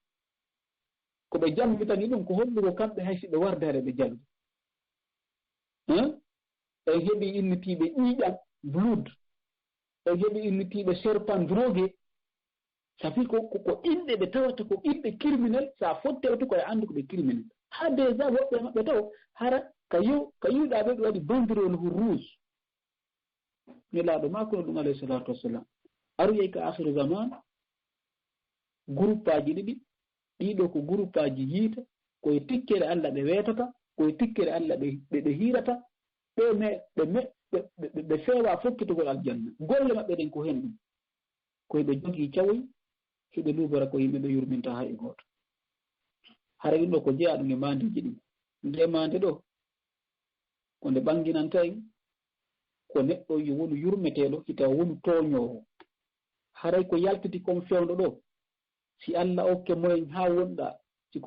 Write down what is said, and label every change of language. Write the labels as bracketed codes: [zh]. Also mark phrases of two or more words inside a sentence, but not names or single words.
[ff] ko ɓe jammitani ɗum ko hollugo kamɓe hay si ɓe warde hare ɓe jaldi en heɓi innitiiɓe ƴiiƴal blood en heɓi innitiiɓe serpent drogué safi ko inɗe ɓe tawata ko inɗe criminel so a fottewto koye anndu ko ɓe criminel haa déjà woɓɓe maɓɓe taw hara ka yiwɗaa ɓe ɓe waɗi bandirol rouge nelaaɗo maako no ɗum [ar] عليه الصلاة والسلام [ff] aroyey ka [ar] آخر الزمان [ff] groupe aji ɗiɗi ɗiɗo ko groupe aji yiita koye tikkere Allah ɓe weetata koye tikkere Allah ɓe hiirata ɓe feewa fokkitugol aljanna golle maɓɓe ɗen ko hen ɗum koye ɓe jogii cawoy heɓe luubora ko yimɓe ɓe yurminta haa e gooto hara ɗum ɗo ko jeyaa ɗum e maandeji ɗin nde maande ɗo ko nde ɓanginanta en ko neɗɗo yo wonu yurmeteeɗo hita wonu tooñoowo haray ko yaltiti kon fewndo ɗo si Allah okke moyen haa